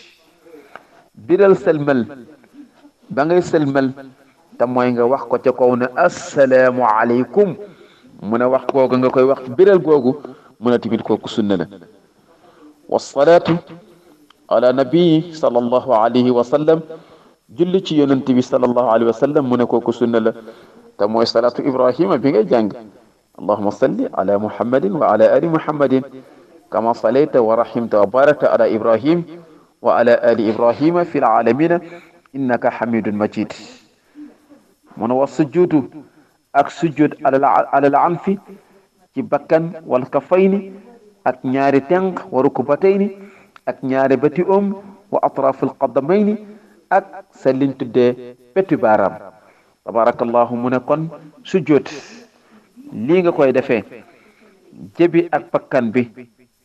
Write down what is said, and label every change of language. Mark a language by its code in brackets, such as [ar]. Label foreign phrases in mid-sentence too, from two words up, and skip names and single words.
[wo] biral sëlmal ba ngay sëlmal te mooy nga wax ko ca kaw ne [ar] السلام عليكم [wo] mu ne wax googu nga koy wax biral googu mu ne tamit kooku sunna la [ar] والصلاة على النبي صلى الله عليه وسلم [wo] julli ci yonent bi [ar] صلى الله عليه وسلم [wo] mu ne kooku sunna la te mooy [ar] صلاة إبراهيم [wo] bi ngay jàng [ar] اللهم صل على محمد وعلى آل محمد كما صليت ورحمت وباركت على إبراهيم وعلى آل إبراهيم في العالمين إنك حميد مجيد [wo] mu ne [ar] والسجود [wo] ak sujjud [ar] على الأنف [wo] ci bakkan [ar] والكفين [wo] ak ñaari tenq [ar] والركبتين [wo] ak ñaari bati [ar] وأطراف القدمين [wo] ak sa liñ tuddee petu baaraam tabarakallahu mu ne kon sujjud lii nga koy defee jëbi ak bakkan bi